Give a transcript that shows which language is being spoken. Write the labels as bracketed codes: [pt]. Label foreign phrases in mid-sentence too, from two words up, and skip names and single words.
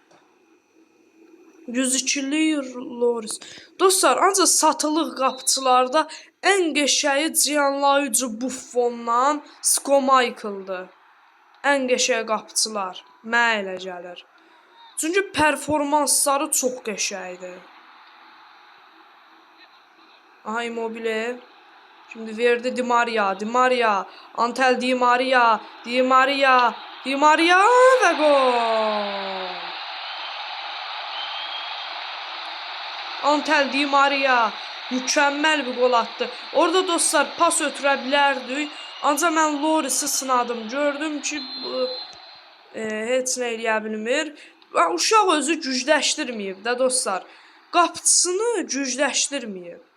[az] 102'lik Loris. Dostlar, ancaq satılıq qapçılarda ən qəşəyi Gianluigi Buffonla Schmeichel-dır. Ən qəşəng qapçılar. Mənə elə gəlir. Çünki performansları çox qəşəngdir. Aha, Immobile. [tr] Şimdi verdi Di Maria. Antel Di Maria ve gol. Antel Di Maria mükəmməl bir gol attı. [az] Orada dostlar pas ötürə bilərdik. Ancaq mən Loris'i sınadım. Gördüm ki bu heç nə eləyə bilmir. Uşaq özü gücləşdirməyib də dostlar. Qapçısını gücləşdirməyib.